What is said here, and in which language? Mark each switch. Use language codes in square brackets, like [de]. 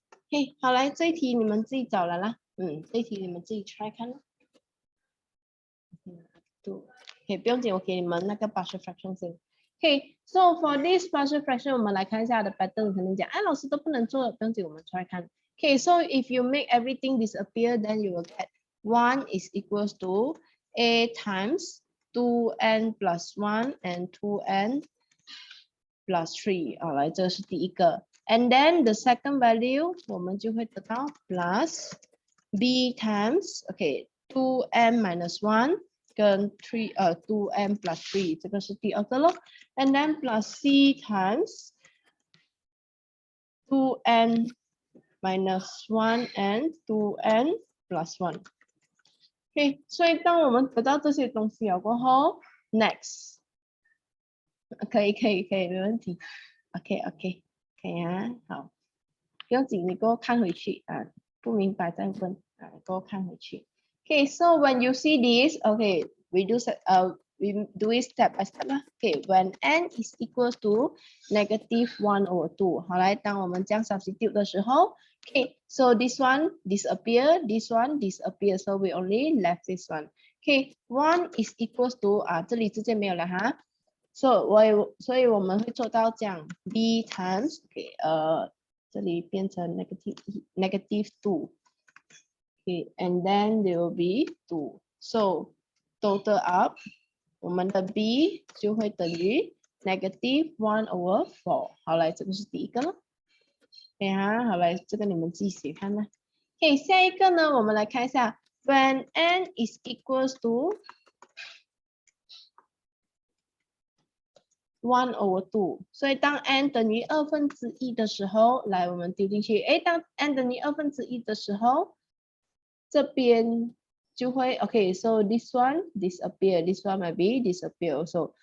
[zh] 嘿，好，来这一题你们自己找来啦。这一题你们自己 try 看。OK， 不用紧，我给你们那个 partial fraction 先。 [en] Okay, so for this partial fraction， [zh] 我们来看一下它的 [en] pattern。 [zh] 可能讲，哎，老师都不能做，不用紧，我们 try 看。 [en] Okay, so if you make everything disappear, then you will get 1 is equals to a times 2n plus 1 and 2n plus 3。 [zh] 好，来，这是第一个。 [en] And then the second value， [zh] 我们就会得到 [en] plus b times okay 2n minus 1跟2n plus 3， [zh] 这个是第二个咯。 [en] And then plus c times 2n minus 1 and 2n plus 1。 [zh] OK， 所以当我们得到这些东西了过后 ，next， 可以，没问题。 OK， 可以啊，好，不用紧，你给我看回去啊，不明白再问啊，给我看回去。 [en] Okay, so when you see this, okay, we do it step by step 啦。 Okay, when n is equals to negative 1 over 2， [zh] 好，来，当我们这样 substitute 的时候 [en] ，Okay, so this one disappear, this one disappear, so we only left this one. Okay, 1 is equals to [zh] 这里直接没有了哈。所以我们会做到这样 b times okay 这里变成 negative 2 okay and then there will be 2 so total up 我们的 b 就会等于 negative 1 over 4。好，来这个是第一个了。对啊，好，来这个你们自己写看啦。 OK， 下一个呢，我们来看一下 [en] when n is equals to 1 over 2， [zh] 所以当 n 等于1/2的时候，来我们丢进去，当 n 等于1/2的时候，这边就会 OK， [en] so this one disappear, this one might be disappear also.